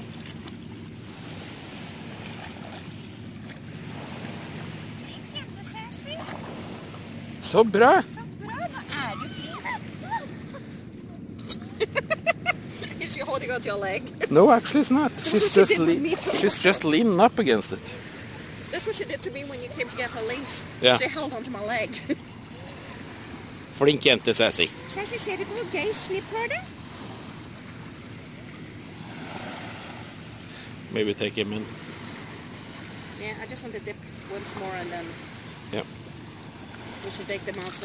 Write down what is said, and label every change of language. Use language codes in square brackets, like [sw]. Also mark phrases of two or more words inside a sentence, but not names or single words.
[no] Så bra! Så bra, nå er du flink. [en] Is she holding onto your leg? No, actually it's not. That's what she did with me too. She's just leaning up against it. That's what she did to me when you came to get her leash. Yeah. She held onto my leg. [no] Flink jente, Sassy. Sassy, ser du hvor gøy Snip har det? [en] Maybe take him in. Yeah, I just want to dip once more and then Yeah. we should take them out so